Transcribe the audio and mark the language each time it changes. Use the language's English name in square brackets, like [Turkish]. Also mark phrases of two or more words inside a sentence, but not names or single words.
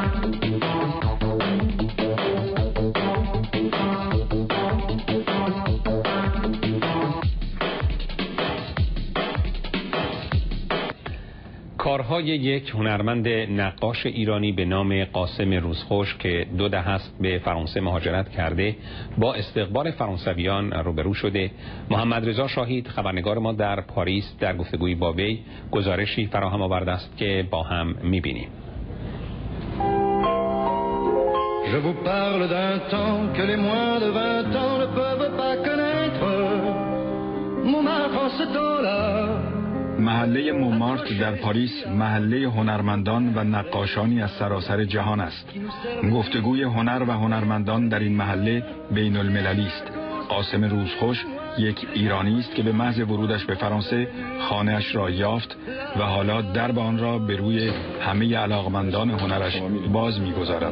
[Persian] کارهای یک هنرمند نقاش ایرانی به نام قاسم روزخوش که 2 دهه است به فرانسه مهاجرت کرده با استقبال فرانسویان روبرو شده. محمد رضا شاهید خبرنگار ما در پاریس در گفتگویی با وی گزارشی فراهم آورده است که با هم می‌بینیم. [French] Je vous parle d'un temps que les moins de 20 ans ne peuvent pas connaître. Montmartre en ce temps-là. [Persian] محله مومارت در پاریس محله هنرمندان و نقاشانی از سراسر جهان است. گفتگوی هنر و هنرمندان در این محله بین المللی است. قاسم روزخوش یک ایرانی است که به محض ورودش به فرانسه خانه‌اش را یافت و حالا درب آن را به روی همه علاقمندان هنرش باز می‌گذارد.